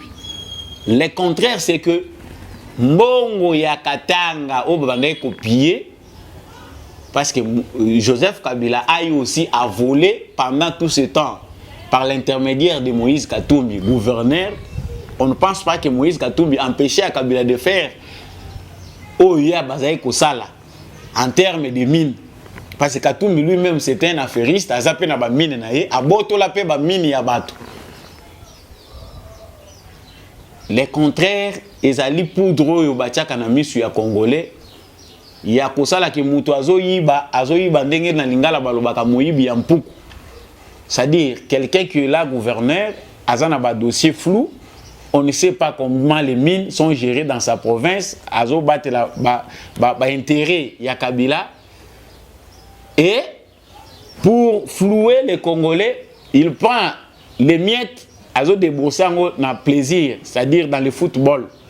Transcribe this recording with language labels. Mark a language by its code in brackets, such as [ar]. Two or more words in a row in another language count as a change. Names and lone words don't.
[fr] Le contraire, c'est que Mbongo ya Katanga, au Bandai copié, parce que Joseph Kabila a eu aussi à voler pendant tout ce temps par l'intermédiaire de Moïse Katumbi, gouverneur. On ne pense pas que Moïse Katumbi empêchait à Kabila de faire [ln] Oya Bazaï Kosala [fr] en termes de mines. Parce que Katumbi lui-même c'était un affairiste, [ln] a zappé na ba mine na ye, a boto la pe ba mine ya bato. [fr] Les contraires, [ln] ezali poudre yo batiaka na misu ya Congolais. Ya kosala ki mutu azoyiba ndenge na lingala balobaka moyibi ya mpuku. [fr] C'est-à-dire quelqu'un qui est là gouverneur, [ln] azana ba dossier flou, [fr] on ne sait pas comment les mines sont gérées dans sa province, [ln] azo battre la ba intérêt ya Kabila. [fr] Et pour flouer les Congolais, il prend les miettes, [ln] azo débourser na plaisir, [fr] c'est-à-dire dans le football.